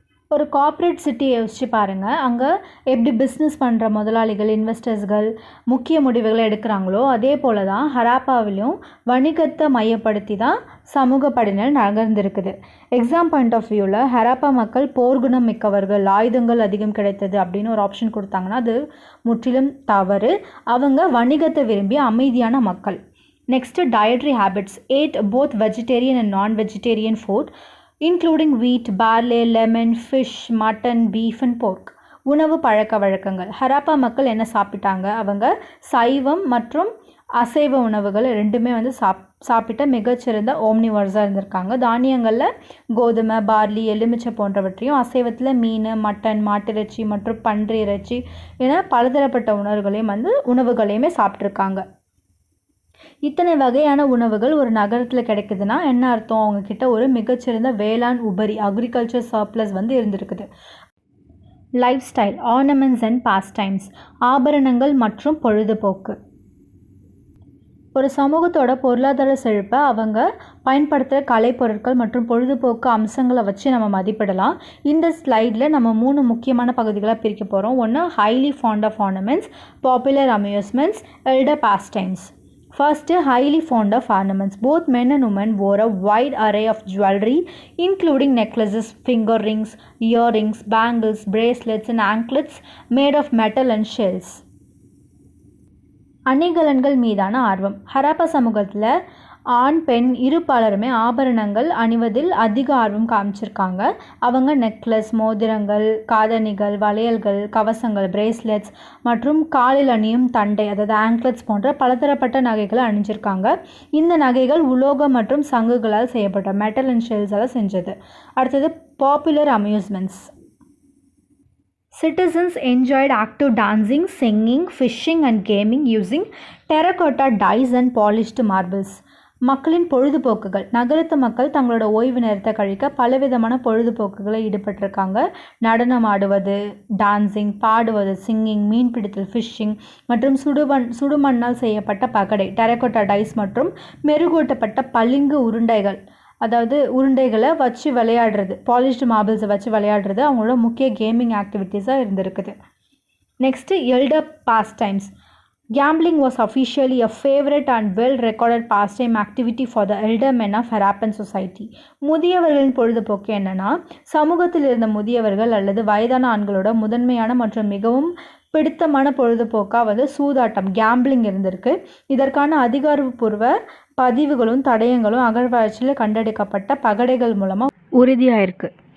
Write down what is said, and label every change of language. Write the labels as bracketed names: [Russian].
[Tamil] ஒரு கார்ப்பரேட் சிட்டியை யோசிச்சு பாருங்கள். அங்கே எப்படி பிஸ்னஸ் பண்ணுற முதலாளிகள், இன்வெஸ்டர்ஸ்கள் முக்கிய குடிவுகளை எடுக்கிறாங்களோ அதே போல் தான் ஹராப்பாவிலையும் வணிகத்தை மையப்படுத்தி தான் சமூக படிநிலை நகர்ந்திருக்குது. [English] exam point of வியூவில் [Tamil] ஹராப்பா மக்கள் போர்க்குணம் மிக்கவர்கள், ஆயுதங்கள் அதிகம் கிடைத்தது அப்படின்னு ஒரு ஆப்ஷன் கொடுத்தாங்கன்னா அது முற்றிலும் தவறு. அவங்க வணிகத்தை விரும்பி அமைதியான மக்கள். [English] Next dietary habits. Ate both vegetarian and non vegetarian food including wheat, barley, lemon, fish, mutton, beef and pork. [Tamil] உணவு பழக்க வழக்கங்கள். ஹராப்பா மக்கள் என்ன சாப்பிட்டாங்க? அவங்க சைவம் மற்றும் அசைவ உணவுகள் ரெண்டுமே சாப்பிட்ட மிகச்சிறந்த ஓம்னிவர்ஸாக இருந்திருக்காங்க. தானியங்களில் கோதுமை, பார்லி, எலுமிச்சை போன்றவற்றையும், அசைவத்தில் மீன், மட்டன், மாட்டிறைச்சி மற்றும் பன்றி இறைச்சி என பலதரப்பட்ட உணவுகளையுமே சாப்பிட்ருக்காங்க. இத்தனை வகையான உணவுகள் ஒரு நகரத்தில் கிடைக்குதுன்னா என்ன அர்த்தம்? அவங்கக்கிட்ட ஒரு மிகச்சிறந்த வேளாண் உபரி அக்ரிகல்ச்சர் சர்ப்ளஸ் இருந்திருக்குது. [English] Lifestyle, ornaments and pastimes. [Tamil] ஆபரணங்கள் மற்றும் பொழுதுபோக்கு. ஒரு சமூகத்தோட பொருளாதார செழிப்பை அவங்க பயன்படுத்துகிற கலைப்பொருட்கள் மற்றும் பொழுதுபோக்கு அம்சங்களை வச்சு நம்ம மதிப்பிடலாம். இந்த ஸ்லைடில் நம்ம 3 முக்கியமான பகுதிகளாக பிரிக்க போகிறோம். ஒன்று, [English] Highly fond of ornaments, popular amusements, elder pastimes. First, highly fond of ornaments. Both men and women wore a wide array of jewelry, including necklaces, finger rings, earrings, bangles, bracelets, and anklets made of metal and shells. [Tamil] அணிகலன்கள் மீதான ஆர்வம். ஹராப்பா சமூகத்தில் ஆண் பெண் இரு பலருமே ஆபரணங்கள் அணிவதில் அதிக ஆர்வம் காமிச்சிருக்காங்க. அவங்க நெக்லஸ், மோதிரங்கள், காதணிகள், வளையல்கள், கவசங்கள், பிரேஸ்லெட்ஸ் மற்றும் காலில் அணியும் தண்டை அதாவது ஆங்க்லெட்ஸ் போன்ற பலதரப்பட்ட நகைகளை அணிஞ்சிருக்காங்க. இந்த நகைகள் உலோகம் மற்றும் சங்குகளால் செய்யப்பட்ட மெட்டல் அண்ட் ஷெல்ஸால் செஞ்சது. அடுத்தது [English] Popular amusements. Citizens enjoyed active dancing, singing, fishing and gaming using terracotta dice and polished marbles. [Tamil] மக்களின் பொழுதுபோக்குகள். நகரத்து மக்கள் தங்களோட ஓய்வு நேரத்தை கழிக்க பலவிதமான பொழுதுபோக்குகளை ஈடுபட்டிருக்காங்க. நடனம் ஆடுவது, டான்சிங், பாடுவது, சிங்கிங், மீன் பிடித்தல், ஃபிஷ்ஷிங் மற்றும் சுடுமண்ணால் செய்யப்பட்ட பகடை டெரகோட்டா டைஸ் மற்றும் மெருகூட்டப்பட்ட பளிங்கு உருண்டைகள் அதாவது உருண்டைகளை வச்சு விளையாடுறது, பாலிஷ்டு மார்பிள்ஸை வச்சு விளையாடுறது அவங்களோட முக்கிய கேமிங் ஆக்டிவிட்டீஸாக இருந்திருக்குது. [English] Next, elder pastimes. Gambling was officially a favorite and well-recorded pastime activity for the elder men of Harappan society. [Tamil] முதியவர்களின் பொழுதுபோக்கு என்னன்னா, சமூகத்தில் இருந்த முதியவர்கள் அல்லது வயதான ஆண்களோட முதன்மையான மற்றும் மிகவும் பிடித்தமான பொழுதுபோக்காக சூதாட்டம், கேம்பிளிங் இருந்திருக்கு. இதற்கான அதிகாரப்பூர்வ பதிவுகளும் தடயங்களும் அகழ்வாய்ச்சியில் கண்டெடுக்கப்பட்ட பகடைகள் மூலமாக உறுதியாயிருக்கு.